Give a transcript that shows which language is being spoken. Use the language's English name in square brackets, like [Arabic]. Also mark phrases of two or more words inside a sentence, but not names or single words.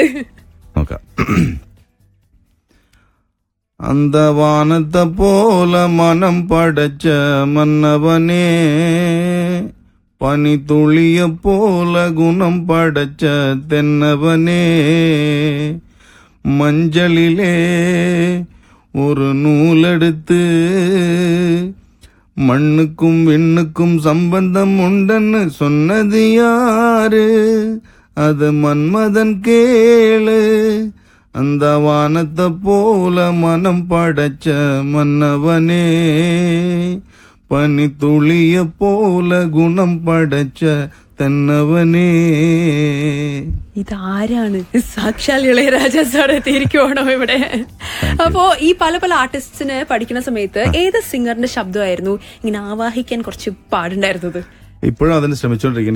[Tamil] നോക്കാം. அந்தவானத்தை போல மனம் படைச்ச மன்னவனே, பனிதுளிய போல குணம் படைச்ச தென்னவனே, മஞ்சளிலே ஒரு நூலெடுத்து மண்ணுக்கும் விண்ணுக்கும் சம்பந்தம் உண்டன்னு சொன்னது யாரு? அது மன்மதன் கேளு. அந்த வானத்தை போல மனம் படைச்ச மன்னவனே, பனி துளிய போல குணம் படைச்ச തെന്നവനേ. [Malayalam] ഇതാരാണ്? സാക്ഷാൽ ഇളയരാജ സാർ എത്തിയിരിക്കുവാണോ ഇവിടെ? അപ്പോ ഈ പല പല ആർട്ടിസ്റ്റിന് പഠിക്കുന്ന സമയത്ത് ഏത് സിംഗറിന്റെ ശബ്ദമായിരുന്നു ഇങ്ങനെ ആവാഹിക്കാൻ കുറച്ച് പാടുണ്ടായിരുന്നത്? ഇപ്പോഴും അതിന് ശ്രമിച്ചുകൊണ്ടിരിക്കും.